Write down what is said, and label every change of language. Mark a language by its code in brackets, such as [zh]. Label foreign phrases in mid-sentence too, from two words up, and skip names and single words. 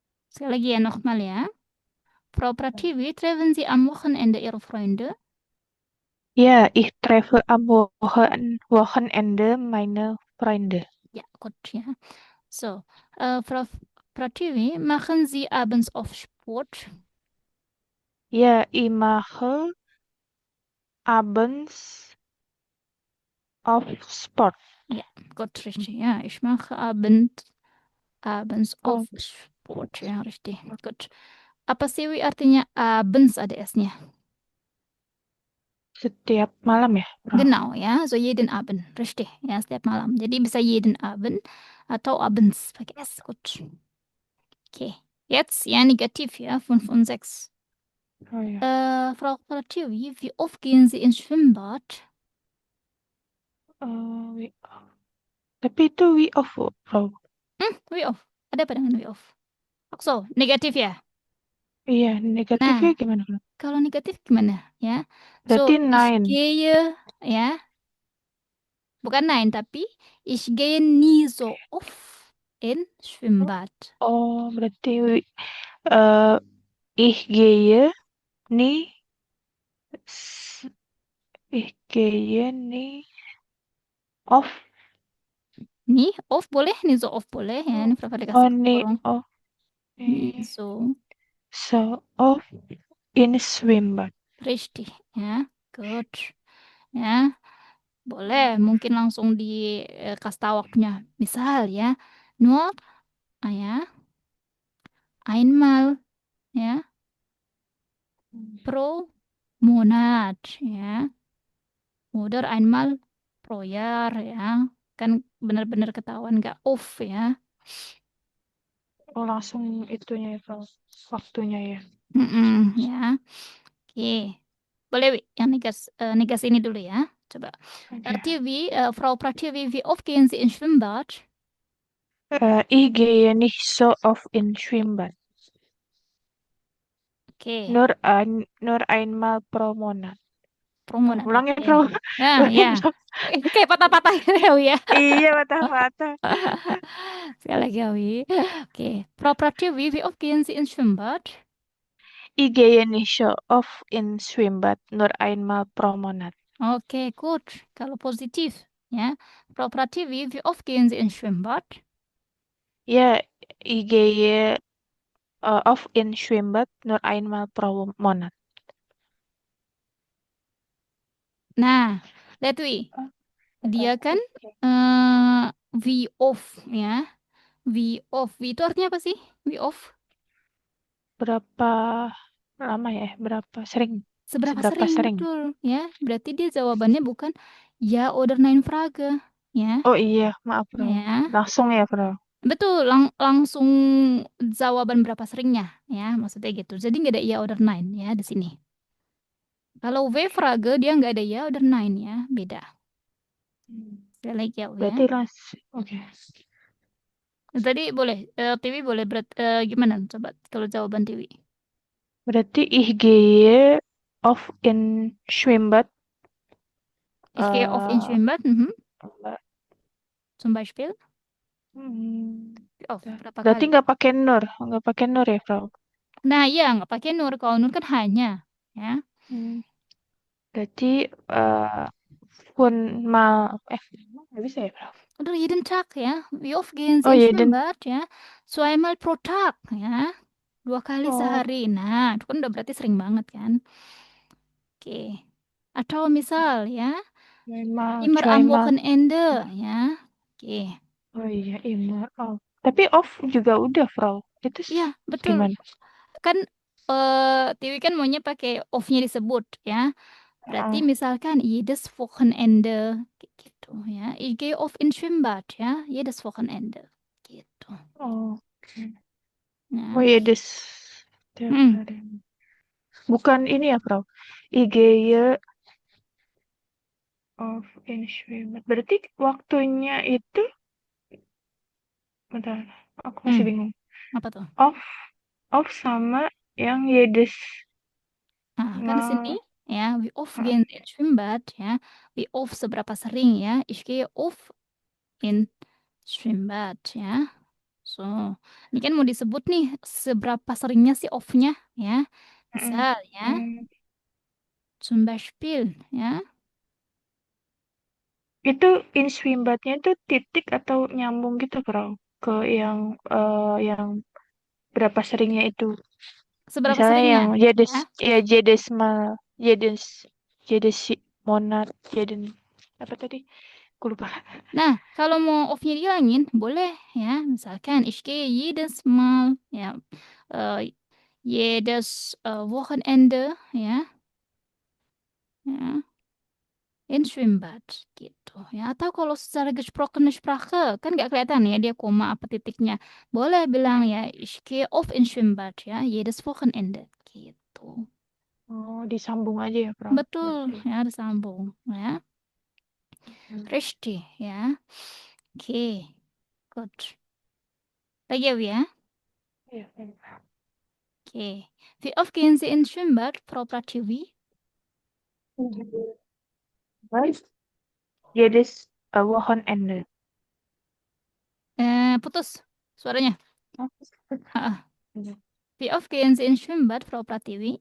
[id] Sekali lagi ya, [de] nochmal ya. Frau Pratiwi, treffen Sie am Wochenende Ihre Freunde? Ja, ich treffe am Wochenende meine Freunde. Ja, gut, ja. So, Frau Pratiwi, machen Sie abends oft Sport? Ja, ich mache abends auf Sport. Ja, gut, richtig. Ja, ich mache abends Oh, oft Sport. Ja, richtig. Gut. [id] Apa sih Wi, artinya abends ada S-nya? setiap malam ya, Bro? [de] Genau, ya. So jeden Abend. Richtig. [id] Ya, setiap malam. Jadi bisa [de] jeden Abend [id] atau abends pakai S. Gut. [de] Okay. Jetzt, ja, negativ, ja. 5 und 6. Oh ja. Frau Pratiwi, wie oft gehen Sie ins Schwimmbad? Week off. [id] Tapi itu [de] week off, [id] Bro. [de] Wie oft? [id] Ada apa dengan [de] wie oft? [id] Oh, so, negatif ya. Iya, negatifnya Nah, gimana, Bro? kalau negatif gimana? Ya. Berarti [de] So, ich 9. gehe, [id] ya. Bukan nein, tapi [de] ich gehe nie so oft in Schwimmbad. [id] Oh, berarti eh [de] ich gehe nie s- ich gehe nie off. Nie oft [id] boleh, [de] nie so oft [id] boleh. Ya, ini Papa Oh, dikasih nie kurung. off. [de] Nie so. So off in Schwimmbad. Richtig, [id] ya. Good. Ya, boleh. Mungkin langsung dikasih tahu waktunya. Misal ya, nur, ya, [de] einmal, ya, pro Monat, ya. Oder einmal pro Jahr, ya. [id] Kan benar-benar ketahuan nggak off, ya. Oh, langsung itunya ya, Bro. Waktunya ya. Ya. Oke. Boleh, Wi, yang negas ini dulu ya. Coba. Oke. [de] Frau Pratiwi, wie oft gehen Sie ins Schwimmbad? Ich gehe nicht so oft in Schwimmbad. Oke. Nur einmal pro Monat. Pro Monat, [id] Ulangin, oke. Bro. Nah, Ulangin, ya. Bro. Kayak patah-patah gitu ya, Wi, ya. Iya, patah-patah. Sekali lagi ya, Wi. Oke. [de] Frau Pratiwi, wie oft gehen Sie ins Schwimmbad? Ich gehe nicht so oft in Schwimmbad, nur einmal pro Monat. Oke, gut. [id] Kalau positif, ya. [de] Frau Pratiwi, wie oft gehen Sie ins Schwimmbad? Ja, ich gehe oft in Schwimmbad, nur einmal pro Monat. [id] Nah, lihat, Wi. Dia kan [de] wie oft, [id] ya. [de] Wie oft. [id] Wie itu artinya apa sih? [de] Wie oft? [id] Berapa lama ya? Berapa sering? Seberapa Seberapa sering, sering? betul. Ya, berarti dia jawabannya bukan [de] ya oder nein Frage. [id] Ya, Oh iya, maaf, Bro. ya. Langsung ya, Bro. Betul, langsung jawaban berapa seringnya, ya, maksudnya gitu. Jadi nggak ada [de] ya oder nein [id] ya di sini. Kalau W-Frage dia nggak ada [de] ya oder nein [id] ya, beda. Sekali lagi ya, ya. Berarti oke. Tadi boleh, Tiwi boleh gimana? Coba kalau jawaban Tiwi. Berarti [de] ich gehe oft in Schwimmbad. Ich gehe oft in Schwimmbad. Zum Beispiel. Wie oft? [id] Berapa Berarti kali? nggak pakai nur ya, Bro? Nah, iya nggak pakai nur. Kalau nur kan hanya, ya. Berarti pun mal nggak bisa ya, Bro? [de] Oder jeden Tag, ya. Wie oft gehen Sie Oh ins [id] iya, dan [de] Schwimmbad, ya? Zweimal pro Tag, [id] ya. 2 kali oh, sehari. Nah, itu kan udah berarti sering banget kan. Oke. Atau misal, ya, [de] immer am zweimal. Wochenende, [id] ya. Oke. Oh iya, [de] immer off. [id] Tapi off juga udah, Bro. Itu Iya, betul. gimana? Kan Tiwi kan maunya pakai off-nya disebut, ya. Berarti misalkan [de] jedes Wochenende [id] kayak gitu, ya. [de] Ich gehe oft ins Schwimmbad, ya. Jedes Wochenende. [id] Gitu. Oh, Nah. oh iya, tiap hari. Bukan ini ya, Bro. [de] Ich gehe off in Schwimmbad. [id] Berarti waktunya itu, bentar, aku masih bingung. Apa tuh? Off sama yang jedes. Nah, kan di sini ya, [de] wie oft gehen Sie ins Schwimmbad, ya. Wie oft [id] seberapa sering, ya. [de] Ich gehe oft in Schwimmbad, [id] ya. So, ini kan mau disebut nih seberapa seringnya sih off-nya ya. Misal ya, Hmm. [de] zum Beispiel ya. [id] Itu in Schwimmbadnya itu titik atau nyambung gitu, Bro? Ke yang berapa seringnya itu. Seberapa Misalnya seringnya yang jedes, ya. [de] ya jedesmal, jedes, jedesi, monad, jeden, [id] apa tadi? Aku lupa. Nah, kalau mau off-nya dihilangin, boleh ya. Misalkan, [de] ich gehe jedes Mal, ya, jedes Wochenende, [id] ya, ya, [de] in Schwimmbad, [id] gitu. Ya, atau kalau secara [de] gesprochene Sprache, [id] kan nggak kelihatan ya dia koma apa titiknya. Boleh bilang ya, [de] ich gehe oft in Schwimmbad, ya, jedes Wochenende, [id] gitu. Oh, disambung aja ya, Bro. Betul, Berarti. ya, disambung, ya. Richtig, ya. Oke, good. Lagi ya. Iya, iya. Okay. [de] Wie oft gehen Sie ins Schwimmbad, Frau Pratiwi? [id] Baik. [de] Jedes Wochenende. [id] Putus suaranya. Oh. [de] Ah, Wie oft gehen Sie ins Schwimmbad, Frau Pratiwi?